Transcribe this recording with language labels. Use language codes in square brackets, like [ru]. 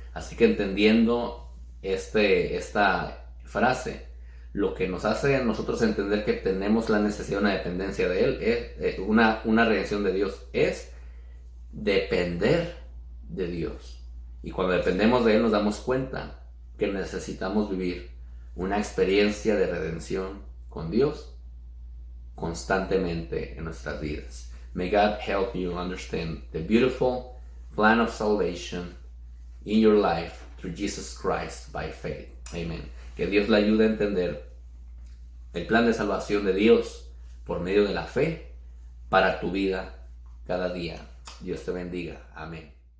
[es] Así que entendiendo esta frase, lo que nos hace a nosotros entender que tenemos la necesidad de una dependencia de Él, es una redención de Dios, es depender de Dios. Y cuando dependemos de Él nos damos cuenta que necesitamos vivir una experiencia de redención con Dios constantemente en nuestras vidas. [en] May God help you understand the beautiful plan of salvation in your life through Jesus Christ by faith. Amen. [es] Que Dios le ayude a entender el plan de salvación de Dios por medio de la fe para tu vida cada día. Dios te bendiga. Amén.